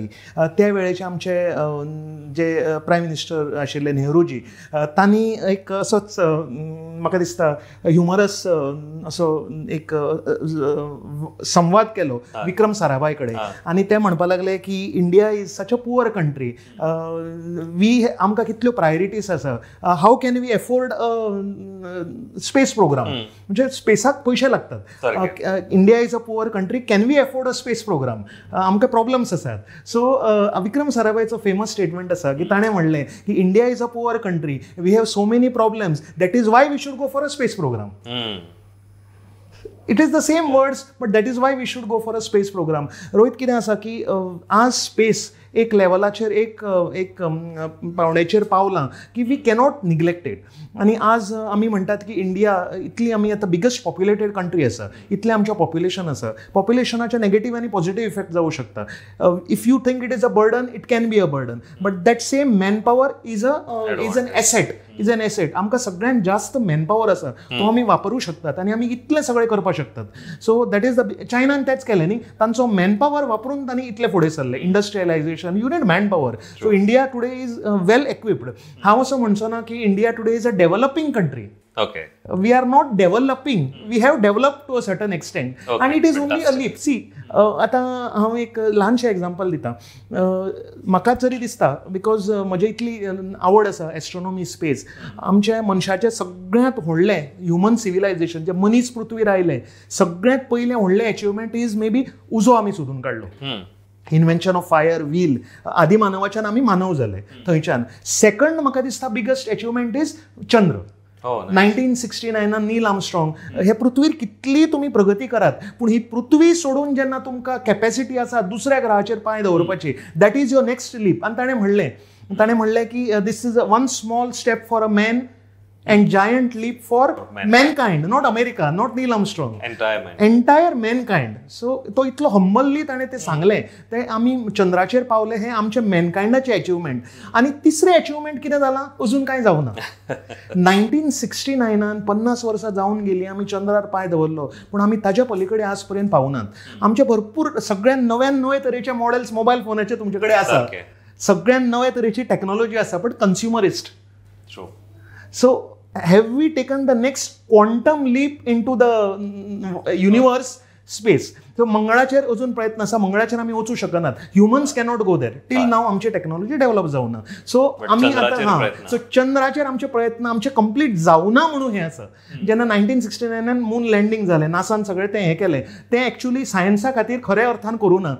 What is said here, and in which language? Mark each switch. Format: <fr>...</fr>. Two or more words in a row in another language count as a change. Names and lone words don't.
<kok>त्या वेळेचे आमचे जे</kok> <en>prime minister</en> <kok>आशिल्ले नेहरूजी, तांणी एक असोच म्हाका दिसता ह्युमरस असो एक संवाद केलो विक्रम साराभाई कडेन, आनी ते म्हणपा लागले की</kok> <en>India is such a poor country,</en> <kok>आमकां कितल्यो प्रायोरिटीज आसा,</kok> <en>how can we afford space program,</en> <kok>म्हणजे स्पेसाक पयशे लागतात.</kok> <en>India is a poor country, can we afford a space program,</en> <kok>आमकां प्रॉब्लम्स आसात. सो विक्रम साराभाईचो</kok> <en>famous statement</en> <kok>आसा की ताणें म्हणलें की</kok> <en>India is a poor country, we have so many problems, that is why we should go for a space program. it is the same words, but that is why we should go for a space program.</en> <kok>रोहित, कितें आसा की आज स्पेस एक लेवलाचेर एक पावंड्याचेर पावलां की</kok> <en>we cannot neglect it.</en> <kok>आनी आज आमी म्हणटात की इंडिया इतली आमी आतां</kok> <en>biggest populated country</en> <kok>आसा, इतलें आमचें पॉप्युलेशन आसा. पॉप्युलेशनाचे नेगेटीव आनी</kok> <en>positive effect</en> <kok>जावं शकता.</kok> <en>if you think it is a burden, it can be a burden, but that same manpower is an asset.</en> <kok>आमकां सगळ्यांत जास्त मॅनपॉवर आसा तो आमी वापरूं शकतात आनी आमी इतलें सगळें करपाक शकतात.</kok> <en>so that is the</en> <kok>चायनान तेंच केलें न्ही, तांचो मॅनपॉवर वापरून तांणी इतले फुडें सरले.</kok> <en>इंडस्ट्रियलायझेशन, you need manpower. So India today is well equipped.</en> <kok>हांव असो म्हणचो ना की</kok> <en>India today is a developing country. Okay. We are not developing. We have developed to a certain extent. Okay. And it is only a leap. See,</en> <kok>आतां हांव एक ल्हानशें एग्जांपल दितां. म्हाका जरी दिसता, बिकॉज म्हजी इतली आवड आसा एस्ट्रॉनॉमी, स्पेस, आमच्या मनशाचें सगळ्यांत व्हडलें</kok> <en>human civilization,</en> <kok>जे मनीस पृथ्वीर आयले, सगळ्यांत पयलें व्हडलें</kok> <en>achievement is may be</en> <kok>उजो आमी सोदून काडलो.</kok> <en>invention of fire,</en> <kok>व्हील, आदी मानवाच्यान आमी मानव जाले थंयच्यान.</kok> <en>सेकंड</en> <kok>म्हाका दिसता</kok> <en>biggest achievement is चंद्र.</en> <kok>1969 नील आर्मस्ट्रॉंग. हे पृथ्वीर कितली तुमी प्रगती करात, पूण ही पृथ्वी सोडून जेन्ना तुमकां कॅपॅसिटी आसा दुसऱ्या ग्रहाचेर पांय दवरपाची,</kok> <en>that is your next leap.</en> <kok>आनी ताणें म्हणलें की</kok> <en>this is one small step for a man and giant leap for mankind, not America, not Neil Armstrong, entire mankind.</en> <kok>So तो इतलो हंबल्ली ताणें ते सांगलें ते आमी चंद्राचेर पावले हे आमचे मॅनकायंडाचे अचिव्हमेंट. आनी तिसरें अचिव्हमेंट कितें जालां, अजून कांय जावना. 1969 50 वर्सां जावन गेलीं, आमी चंद्रार पांय दवरलो, पूण आमी ताच्या पलीकडे आज पर्यंत पावनात. आमचे भरपूर सगळ्यान नवे तरेचे मॉडेल्स मोबायल फोनाचे तुमचे कडेन आसा, सगळ्यान नवे तरेची टॅक्नॉलॉजी आसा,</kok> <en>but consumerist. सो have we taken the next quantum leap into the universe space?</en> <kok>सो मंगळाचेर अजून प्रयत्न आसा, मंगळाचेर आमी वचूं शकनात.</kok> <en>humans cannot go there till now.</en> <kok>आमची टॅक्नॉलॉजी डेव्हलप जावना. सो आमी आतां सो चंद्राचेर आमचे प्रयत्न आमचे कंप्लीट जावना म्हणून हें आसा. जेन्ना 1969</kok> <en>moon landing</en> <kok>जालें, नासान सगळें तें हें केलें, तें एक्चुअली सायन्सा खातीर खऱ्या अर्थान करूं ना.</kok>